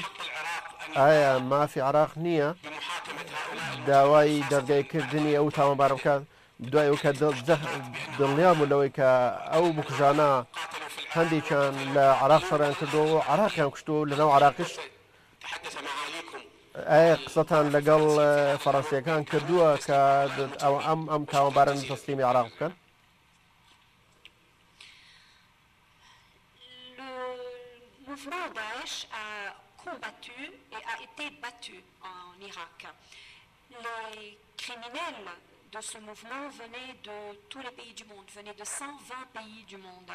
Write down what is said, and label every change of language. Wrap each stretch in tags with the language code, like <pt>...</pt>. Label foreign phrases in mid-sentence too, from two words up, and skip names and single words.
<ckb>ئایا مافی عراق نییە داوای دەرگایکردنی ئەو تاوانبار بکات دوای ئەو کە دڵنیا بوو لەوەی کە ئەو بکوژانە هەندێکیان لە عراق شەڕیان کردەوە و عراقیان کوشتووە لەناو عراقیش ئایا قسەتان لەگەڵ فەڕەنسیەکان کردووە کە ئەم تاوانبارن تەسلیمی عراق بکەن؟</ckb> <fr>combattu et a été battu en Irak. Les criminels de ce mouvement venaient de tous les pays du monde, venaient de 120 pays du monde.</fr>